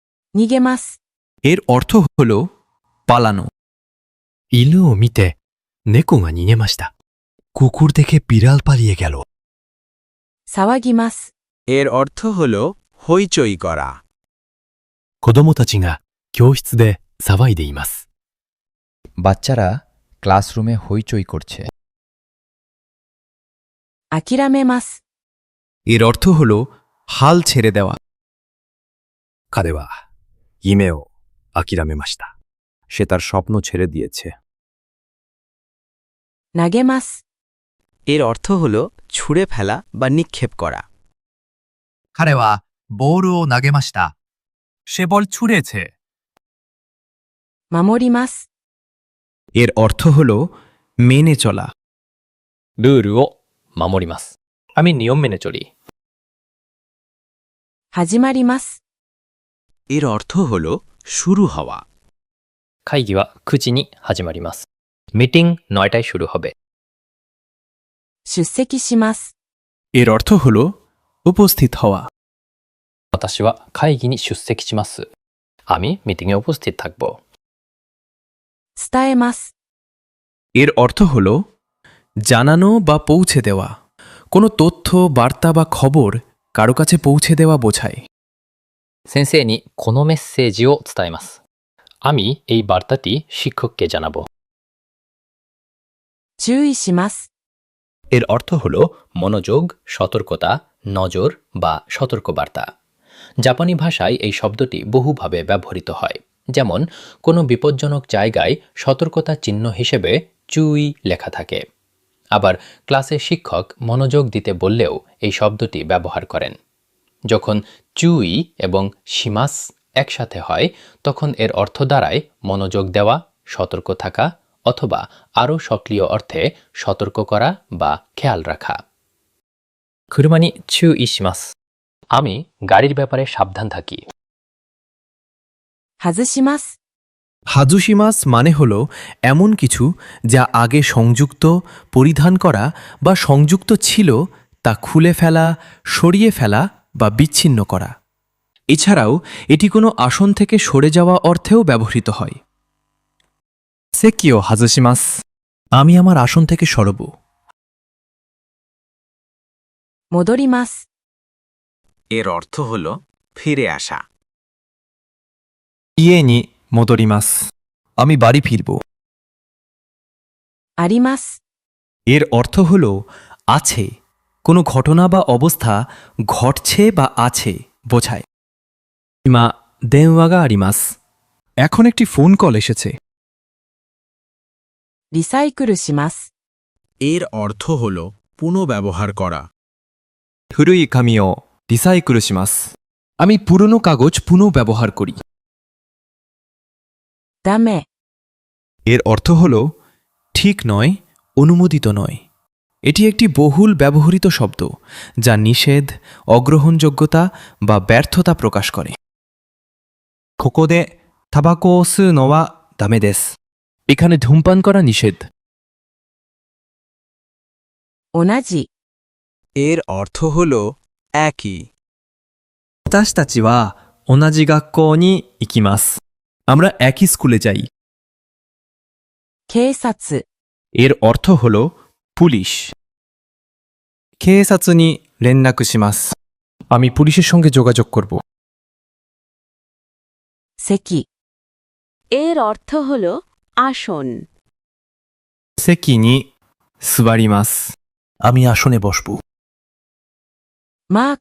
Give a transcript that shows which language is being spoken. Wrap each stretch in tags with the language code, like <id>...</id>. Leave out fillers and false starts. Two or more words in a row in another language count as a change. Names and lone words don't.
<ja>逃げます。</ja> <bn>এর অর্থ হল পালানো।</bn> <ja>犬を見て猫が逃げました。</ja> <bn>কুকুর দেখে বিড়াল পালিয়ে গেল।</bn> <ja>騒ぎます。</ja> <bn>এর অর্থ হল হইচই করা।</bn> <ja>子供たちが教室で騒いでいます。</ja> <bn>বাচ্চারা ক্লাসরুমে হইচই করছে।</bn> <ja>諦めます。</ja> <bn>এর অর্থ হল হাল ছেড়ে দেওয়া।</bn> <ja>彼は夢を諦めました。</ja> <bn>সে তার স্বপ্ন ছেড়ে দিয়েছে।</bn> <ja>投げます。</ja> <bn>এর অর্থ হল ছুঁড়ে ফেলা বা নিক্ষেপ করা।</bn> <ja>彼はボールを投げました。</ja> <bn>সে বল ছুঁড়েছে।</bn> <ja>守ります。</ja> <bn>এর অর্থ হল মেনে চলা।</bn> <ja>ルールを守ります。</ja> <bn>আমি নিয়ম মেনে চলি।</bn> <ja>始まります。</ja> <bn>এর অর্থ হল শুরু হওয়া।</bn> <ja>会議は9時に始まります。</ja> <bn>মিটিং 9টায় শুরু হবে।</bn> <ja>出席します。</ja> <bn>এর অর্থ হল উপস্থিত হওয়া।</bn> <ja>私は会議に出席します。</ja> <bn>আমি মিটিংয়ে উপস্থিত থাকব।</bn> <ja>伝えます。</ja> <bn>এর অর্থ হল জানানো বা পৌঁছে দেওয়া। কোনো তথ্য, বার্তা বা খবর কারো কাছে পৌঁছে দেওয়া বোঝায়।</bn> <ja>先生にこのメッセージを伝えます。</ja> <bn>আমি এই বার্তাটি শিক্ষককে জানাবো।</bn> <ja>注意します。</ja> <bn>এর অর্থ হল মনোযোগ, সতর্কতা, নজর বা সতর্কবার্তা। জাপানি ভাষায় এই শব্দটি বহুভাবে ব্যবহৃত হয়। যেমন কোনো বিপজ্জনক জায়গায় সতর্কতা চিহ্ন হিসেবে চুই লেখা থাকে। আবার ক্লাসে শিক্ষক মনোযোগ দিতে বললেও এই শব্দটি ব্যবহার করেন। যখন চুই এবং শিমাস একসাথে হয় তখন এর অর্থ দাঁড়ায় মনোযোগ দেওয়া, সতর্ক থাকা অথবা আরও সক্রিয় অর্থে সতর্ক করা বা খেয়াল রাখা।</bn> <ja>車に注意します。</ja> <bn>আমি গাড়ির ব্যাপারে সাবধান থাকি।</bn> <ja>外します。</ja> <bn>হাজুশিমাস মানে হল এমন কিছু যা আগে সংযুক্ত, পরিধান করা বা সংযুক্ত ছিল তা খুলে ফেলা, সরিয়ে ফেলা বা বিচ্ছিন্ন করা। এছাড়াও এটি কোনো আসন থেকে সরে যাওয়া অর্থেও ব্যবহৃত হয়।</bn> <ja>席を外します。</ja> <bn>আমি আমার আসন থেকে সরব।</bn> <ja>戻ります。</ja> <bn>এর অর্থ হল ফিরে আসা।</bn> <ja>家に戻ります。</ja> <bn>আমি বাড়ি ফিরব।</bn> <ja>あります。</ja> <bn>এর অর্থ হল আছে, কোনো ঘটনা বা অবস্থা ঘটছে বা আছে বোঝায়।</bn> <ja>今、電話があります。</ja> <bn>এখন একটি ফোন কল এসেছে।</bn> <ja>リサイクルします。</ja> <bn>এর অর্থ হল পুনঃব্যবহার করা।</bn> <ja>古い紙をリサイクルします。</ja> <bn>আমি পুরনো কাগজ পুনঃব্যবহার করি।</bn> <ja>ダメ。</ja> <bn>এর অর্থ হল ঠিক নয়, অনুমোদিত নয়। এটি একটি বহুল ব্যবহৃত শব্দ যা নিষেধ, অগ্রহণযোগ্যতা বা ব্যর্থতা প্রকাশ করে।</bn> <ja>ここでタバコを吸うのはダメです。</ja> <bn>এখানে ধূমপান করা নিষেধ।</bn> <ja>同じ。</ja> <bn>এর অর্থ হল একই।</bn> <ja>私たちは同じ学校に行きます。</ja> <bn>আমরা একই স্কুলে যাই।</bn> <ja>警察。</ja> <bn>এর অর্থ হল পুলিশ।</bn> <ja>警察に連絡します。</ja> <bn>আমি পুলিশের সঙ্গে যোগাযোগ করব।</bn> <ja>席。</ja> <bn>এর অর্থ হল আসন।</bn> <ja>席に座ります。</ja> <bn>আমি আসনে বসব।</bn> <ja>マーク。</ja>